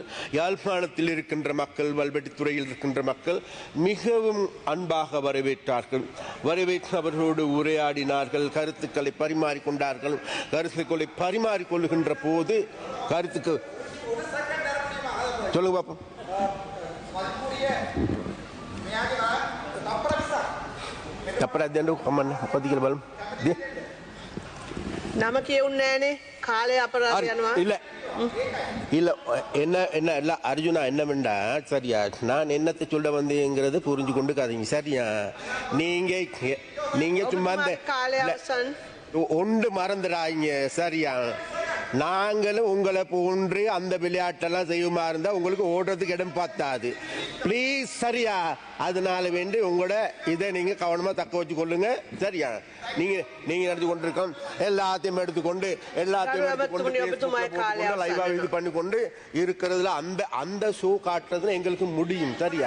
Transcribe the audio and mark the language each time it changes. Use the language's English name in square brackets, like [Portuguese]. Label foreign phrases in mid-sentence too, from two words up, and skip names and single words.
[Tamil] யாழ்ப்பாணத்தில் இருக்கின்ற மக்கள், வல்வெட்டித்துறையில் இருக்கின்ற மக்கள் மிகவும் அன்பாக வரவேற்றார்கள். வரவேற்று அவர்களோடு உரையாடினார்கள், கருத்துக்களை பரிமாறிக்கொண்டார்கள். கருத்துக்களை பரிமாறிக்கொள்கின்ற போது கருத்துக்கு சொல்லுங்க பாப்போம். [Sinhala] නම කියවුන්නේ නෑනේ කාලය අපරාධ යනවා. [Tamil] இல்ல இல்ல என்ன என்ன இல்ல அர்ஜுனா என்னவெண்டா சரியா, நான் என்னத்தை சொல்ல வந்தேங்கிறது புரிஞ்சு கொண்டு காதீங்க சரியா. நீங்க நீங்க சும்மா இந்த [Sinhala] කාලය අවසන්. [Tamil] ஒன்று மறந்துடாங்க சரியா. நாங்களும் உங்களை போன்று அந்த விளையாட்டெல்லாம் செய்யுமா இருந்தா உங்களுக்கு ஓடுறதுக்கு இடம் பார்த்தாது. ப்ளீஸ் சரியா, அதனால வேண்டி உங்களோட இதை நீங்க கவனமா தக்க வச்சு கொள்ளுங்க சரியா. நீங்க நீங்க நடந்து கொண்டிருக்கோம் எல்லாத்தையும் எடுத்துக்கொண்டு லைவா இது பண்ணி கொண்டு இருக்கிறதுல அந்த அந்த ஷோ காட்டுறதுல எங்களுக்கு முடியும் சரியா.